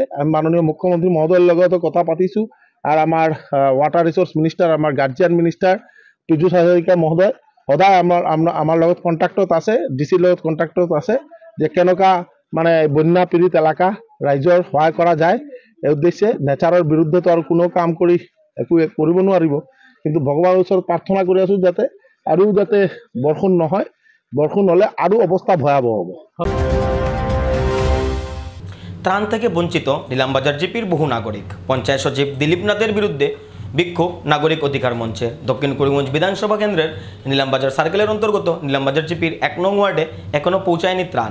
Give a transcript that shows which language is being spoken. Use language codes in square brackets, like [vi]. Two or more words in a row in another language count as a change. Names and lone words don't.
[as] আমি মাননীয় মুখ্যমন্ত্ৰী মহোদয়ৰ লগতো কথা পাতিছোঁ আৰু আমাৰ [en] water resource minister, [as] আমাৰ [en] guardian minister [as] পীযুষ হাজৰিকা মহোদয় সদায় আমাৰ লগত কণ্টেক্টত আছে, ডিচিৰ লগত কণ্টেক্টত আছে যে কেনেকুৱা মানে বন্যা পীড়িত এলেকা ৰাইজৰ সহায় কৰা যায়। এই উদ্দেশ্যে নেচাৰৰ বিৰুদ্ধেতো আৰু কোনো কাম কৰি একো কৰিব নোৱাৰিব, কিন্তু ভগৱানৰ ওচৰত প্ৰাৰ্থনা কৰি আছোঁ যাতে বৰষুণ নহয়, বৰষুণ হলে [bn] আরো অবস্থা ভয়াবহ হবে। ত্রাণ থেকে বঞ্চিত নিলামবাজার জিপির বহু নাগরিক, পঞ্চায়েত সচিব দিলীপ নাথের বিরুদ্ধে বিক্ষোভ নাগরিক অধিকার মঞ্চের। দক্ষিণ করিমগঞ্জ বিধানসভা কেন্দ্রের নিলামবাজার সার্কেলের অন্তর্গত নিলামবাজার জিপির 1 নং ওয়ার্ডে এখনও পৌঁছায়নি ত্রাণ।